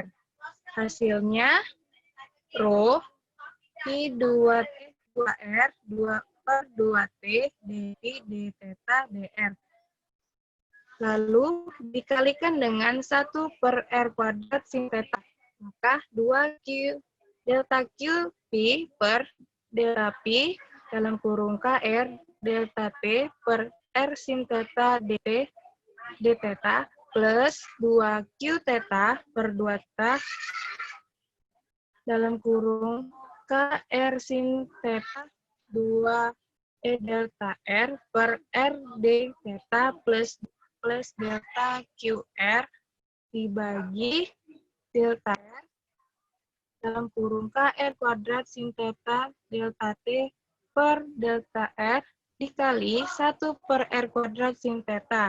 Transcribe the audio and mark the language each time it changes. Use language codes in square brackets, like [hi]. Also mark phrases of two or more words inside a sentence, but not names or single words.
[id] Hasilnya rho P 2T 2R 2 per 2T dP d theta dr. Lalu dikalikan dengan 1 per R kuadrat sin theta. Maka 2Q delta Q P per delta P dalam kurung KR delta T per R sin theta dt d theta plus 2Q theta per 2 theta dalam kurung KR sin theta 2 E delta R per R d theta plus delta QR dibagi delta R dalam kurung KR kuadrat sin theta delta T per delta R dikali 1 per R kuadrat sin theta.